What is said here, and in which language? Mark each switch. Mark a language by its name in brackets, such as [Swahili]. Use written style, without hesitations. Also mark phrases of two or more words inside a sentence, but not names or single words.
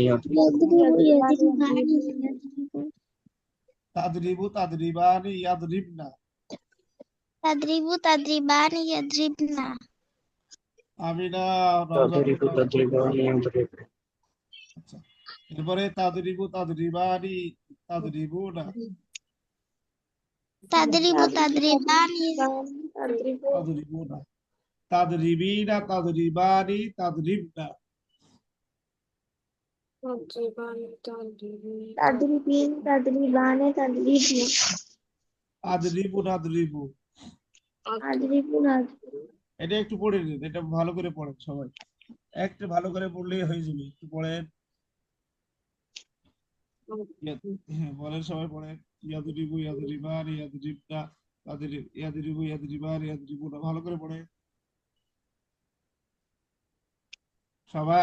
[Arabic] يضربان يضرب. تضرب تضربان يضربن. تضربان يضربن. আমিনা, নওজা ইয়াদরিবু [Bangla] বলেন। [Arabic] يضربان يضرب. [Bangla] আচ্ছা এরপরে [Arabic] تضرب تضربان تضربون. তাদরিবানি تضربون، تضربين تضربان تضربن. تضربان تضربن أضرب نضرب. আদরিবুনা [Bangla] এটা একটু পড়ে নিন, এটা ভালো করে পড়েন সবাই। একটু ভালো করে পড়লেই হয়ে যাবে, একটু পড়েন। হ্যাঁ বলেন সবাই পড়েন। [Arabic] يضرب يضربان يضربن يضرب يضربان يضربون, [Bangla] ভালো করে পড়েন সবাই।